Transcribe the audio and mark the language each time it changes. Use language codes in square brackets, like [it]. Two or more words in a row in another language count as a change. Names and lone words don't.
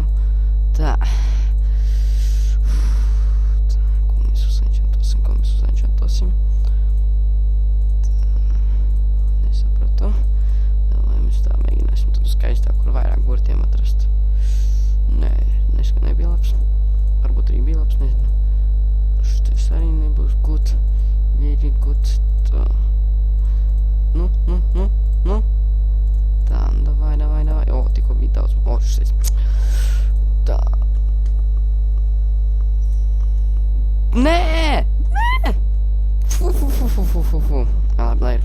[lv] Tā. Ko mēs uzenčantosim? Tā. Nesapratu. Vai mēs tā mēģināsim tad skaistāk, kur vairāk burtiem atrast. Nē, nebija labs. Varbūt arī bija labs, nezinu. Šitais arī nebūs [en] good. Very good. [lv] Tā. Nu. Tā, davai. O, tikko bija daudz. O, šis. Tā. Nē! Fu. Labi, ir.